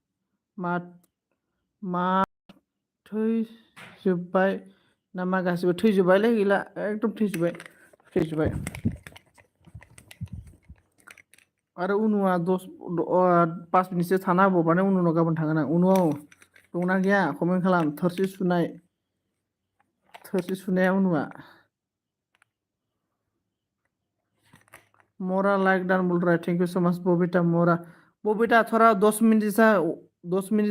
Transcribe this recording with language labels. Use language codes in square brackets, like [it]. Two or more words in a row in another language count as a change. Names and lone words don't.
[brx] मा थैजोब्बाय ना मा गासिबो थैजोब्बायलै गैला एकदम थैजोब्बाय आरो उनुआ 5 मिनिटसो थाना होबावबानो उनाव गाबोन थांगोन आं उनुआव दंना गैया कमेन्ट खालाम थोरसि सुनाया उनुआ [hi] मोरा [en] like done [hi] बोल रहा है [en] thank you so much [hi] बबीता थोड़ा 10 मिनट